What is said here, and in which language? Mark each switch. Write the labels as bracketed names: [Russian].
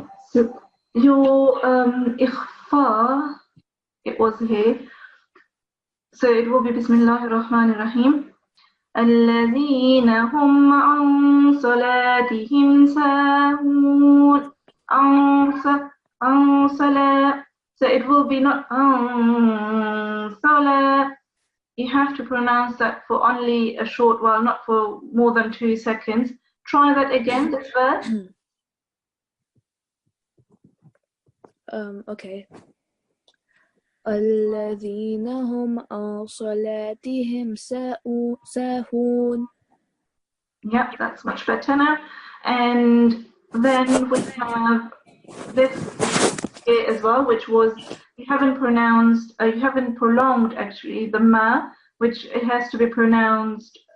[English] So your ikhfa, it was here. So it will be Bismillahir Rahmanir Rahim. [Arabic] الذين هم عن صلاتهم ساهون. عن صلاة. [English] So it will be not [Arabic] عن صلاة. [English] You have to pronounce that for only a short while, not for more than 2 seconds. Try that again, this verse. Okay. [Arabic] الذين هم عن صلاتهم ساهون. [English] Yep, that's much better now. And then we have this here as well, which was you haven't prolonged actually the ma, which it has to be pronounced